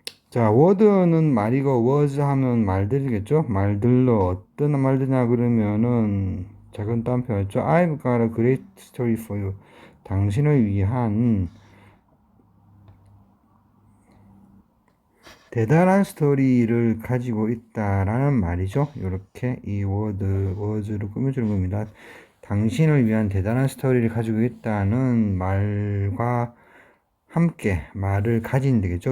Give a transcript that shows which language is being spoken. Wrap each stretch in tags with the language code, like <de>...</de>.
<ko>자, word는 말이고 was 하면 말들이겠죠? 말들로 어떤 말들이냐 그러면은 작은 따옴표였죠.</ko> <en>I've got a great story for you.</en> <ko>당신을 위한 대단한 스토리를 가지고 있다라는 말이죠. 이렇게 이 was를 꾸며주는 겁니다. 당신을 위한 대단한 스토리를 가지고 있다는 말과 함께 말을 가진 되겠죠.</ko>